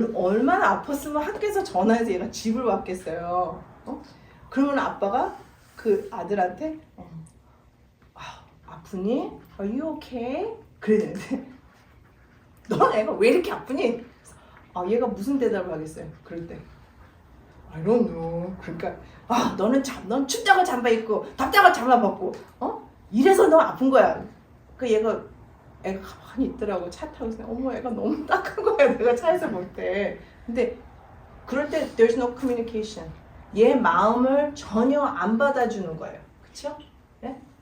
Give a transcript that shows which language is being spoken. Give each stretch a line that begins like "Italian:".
Korean: 얼마나 아팠으면 학교에서 전화해서 얘가 집을 왔겠어요. 그러면 아빠가 그 아들한테 아프니?
English: Are you okay?
Korean: 그랬는데 넌 애가 왜 이렇게 아프니? 얘가 무슨 대답을 하겠어요? 그럴 때
English: I don't know.
Korean: 그러니까 넌 춥다고 잠바 입고 덥다고 잠바 벗고 이래서 너 아픈 거야. 애가 가만히 있더라고. 차 타고 있으면 어머 애가 너무 딱한 거야. 내가 차에서 볼 때. 근데 그럴 때
English: there's no communication.
Korean: 얘 마음을 전혀 안 받아주는 거예요. 그쵸? 네?